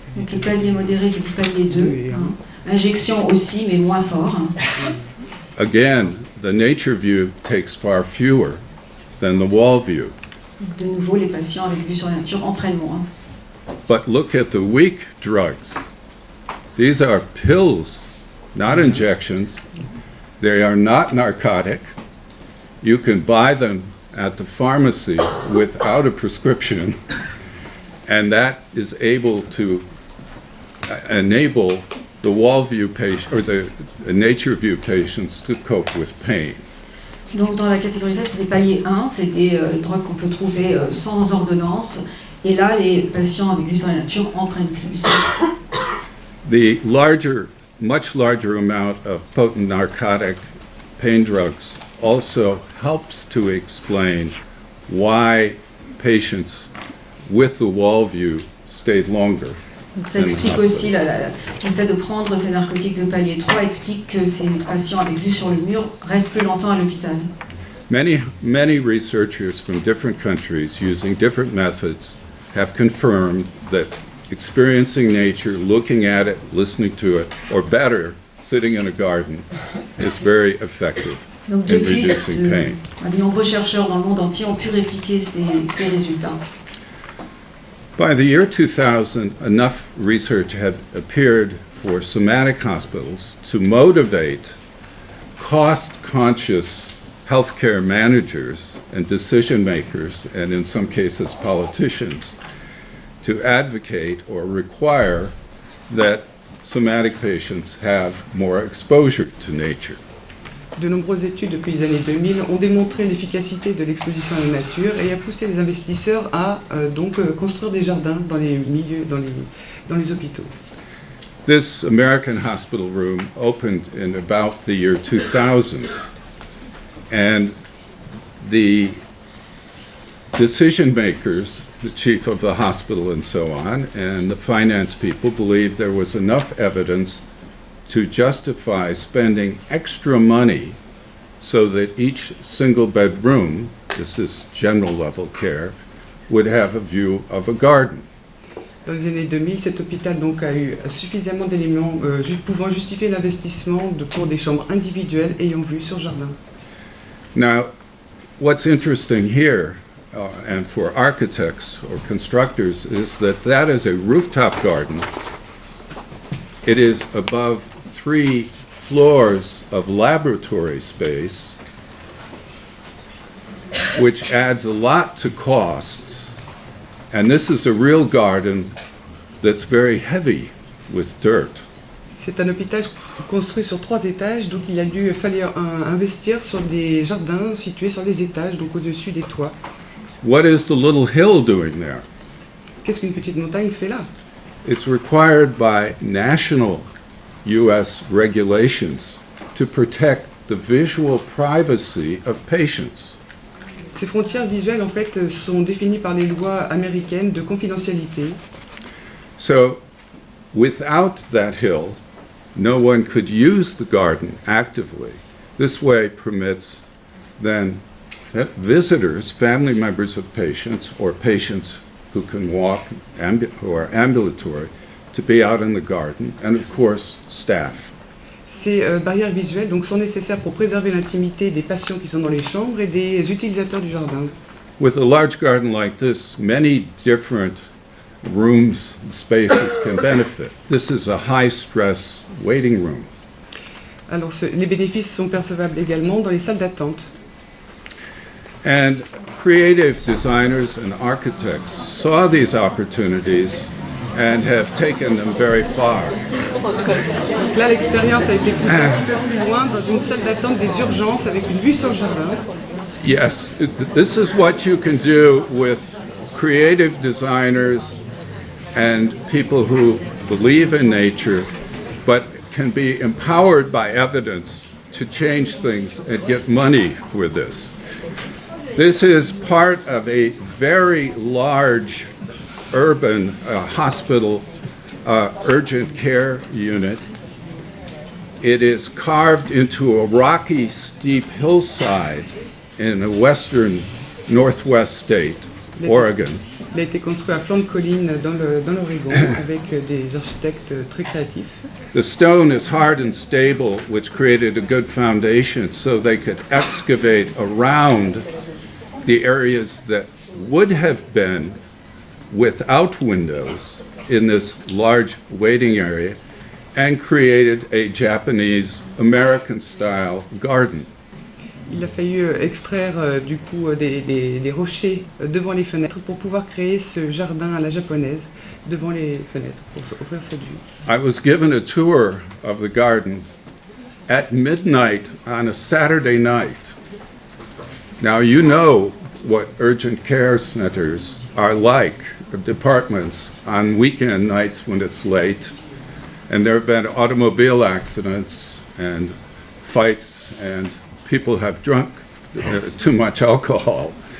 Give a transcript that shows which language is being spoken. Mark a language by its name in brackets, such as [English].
[French] donc le palier modéré, c'est le palier 2. Injection aussi, mais moins fort. [English] Again, the nature view takes far fewer than the wall view. [French] Donc, de nouveau, les patients avec vue sur la nature en prennent moins. [English] But look at the weak drugs. These are pills, not injections. They are not narcotic. You can buy them at the pharmacy without a prescription, and that is able to enable the wall view patient or the nature view patients to cope with pain. [French] Donc dans la catégorie faible, c'est des paliers 1, c'est des drogues qu'on peut trouver sans ordonnance. Et là, les patients avec vue sur la nature en prennent plus. [English] The much larger amount of potent narcotic pain drugs also helps to explain why patients with the wall view stayed longer. [French] Donc ça explique aussi le fait de prendre ces narcotiques de palier 3 explique que ces patients avec vue sur le mur restent plus longtemps à l'hôpital. [English] Many researchers from different countries using different methods have confirmed that experiencing nature, looking at it, listening to it, or better, sitting in a garden, is very effective [French] Donc [English] in [French] depuis, [English] reducing pain. [French] de nombreux chercheurs dans le monde entier ont pu répliquer ces résultats. [English] By the year 2000, enough research had appeared for somatic hospitals to motivate cost-conscious healthcare managers and decision makers, and in some cases politicians, to advocate or require that somatic patients have more exposure to nature. [French] De nombreuses études depuis les années 2000 ont démontré l'efficacité de l'exposition à la nature et a poussé les investisseurs à construire des jardins dans les milieux, dans les hôpitaux. [English] This American hospital room opened in about the year 2000, and the decision makers, the chief of the hospital and so on, and the finance people believed there was enough evidence to justify spending extra money so that each single bedroom, this is general level care, would have a view of a garden. [French] Dans les années 2000, cet hôpital donc a eu suffisamment d'éléments pouvant justifier l'investissement pour des chambres individuelles ayant vue sur jardin. [English] Now, what's interesting here, and for architects or constructors, is that is a rooftop garden. It is above 3 floors of laboratory space, which adds a lot to costs. And this is a real garden that's very heavy with dirt. [French] C'est un hôpital construit sur 3 étages, donc il a fallu investir sur des jardins situés sur les étages, donc au-dessus des toits. [English] What is the little hill doing there? [French] Qu'est-ce qu'une petite montagne fait là? [English] It's required by national U.S. regulations to protect the visual privacy of patients. [French] Ces frontières visuelles, en fait, sont définies par les lois américaines de confidentialité. [English] So, without that hill, no one could use the garden actively. This way permits then visitors, family members of patients, or patients who can walk, who are ambulatory, to be out in the garden, and of course, staff. [French] Ces barrières visuelles donc, sont nécessaires pour préserver l'intimité des patients qui sont dans les chambres et des utilisateurs du jardin. [English] With a large garden like this, many different rooms, spaces can benefit. This is a high-stress waiting room. [French] Alors, les bénéfices sont percevables également dans les salles d'attente. [English] And creative designers and architects saw these opportunities and have taken them very far. [French] Donc là, l'expérience a été poussée un petit peu plus loin dans une salle d'attente des urgences avec une vue sur le jardin. [English] Yes, this is what you can do with creative designers and people who believe in nature, but can be empowered by evidence to change things and get money for this. This is part of a very large urban hospital urgent care unit. It is carved into a rocky, steep hillside in a western northwest state, Oregon. [French] Il a été construit à flanc de colline dans l'Oregon avec des architectes très créatifs. [English] The stone is hard and stable, which created a good foundation so they could excavate around the areas that would have been without windows in this large waiting area and created a Japanese American-style garden. [French] Il a fallu extraire du coup des rochers devant les fenêtres pour pouvoir créer ce jardin à la japonaise devant les fenêtres pour offrir cette vue. [English] I was given a tour of the garden at midnight on a Saturday night. Now, you know what urgent care centers are like, departments on weekend nights when it's late, and there have been automobile accidents and fights, and people have drunk too much alcohol.